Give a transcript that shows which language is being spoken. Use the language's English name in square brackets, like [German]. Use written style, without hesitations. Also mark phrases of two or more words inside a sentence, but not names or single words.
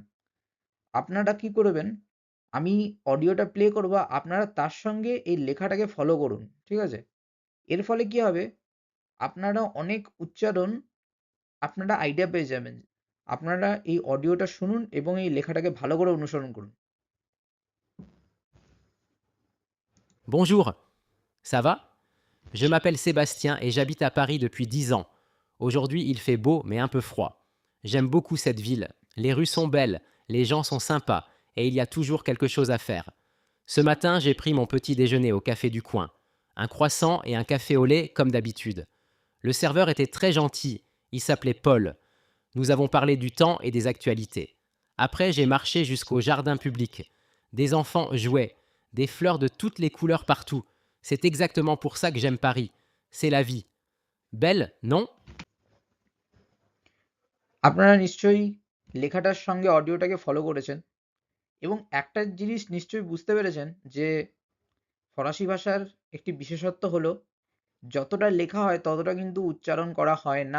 [Bangla] আপনারা কি করবেন, আমি অডিওটা প্লে করব, আপনারা তার সঙ্গে এই লেখাটাকে ফলো করুন। ঠিক আছে? এর ফলে কি হবে, আপনারা অনেক উচ্চারণ আপনারা আইডিয়া পেয়ে যাবেন। আপনারা এই অডিওটা শুনুন এবং এই লেখাটাকে ভালো করে অনুসরণ করুন। [French] Bonjour, ça va? Je m'appelle Sébastien et j'habite à Paris depuis 10 ans. Aujourd'hui, il fait beau mais un peu froid. J'aime beaucoup cette ville. Les rues sont belles, les gens sont sympas et il y a toujours quelque chose à faire. Ce matin, j'ai pris mon petit déjeuner au café du coin. Un croissant et un café au lait comme d'habitude. Le serveur était très gentil, il s'appelait Paul. Nous avons parlé du temps et des actualités. Après, j'ai marché jusqu'au jardin public. Des enfants jouaient, des fleurs de toutes les couleurs partout. C'est exactement pour ça que j'aime Paris. C'est la vie. Belle, non? [Bangla] আপনারা নিশ্চয়ই লেখাটার সঙ্গে অডিওটাকে ফলো করেছেন এবং একটা জিনিস নিশ্চয়ই বুঝতে পেরেছেন যে ফরাসি ভাষার একটি বিশেষত্ব হলো যতটা লেখা হয় ততটা কিন্তু উচ্চারণ করা হয় না।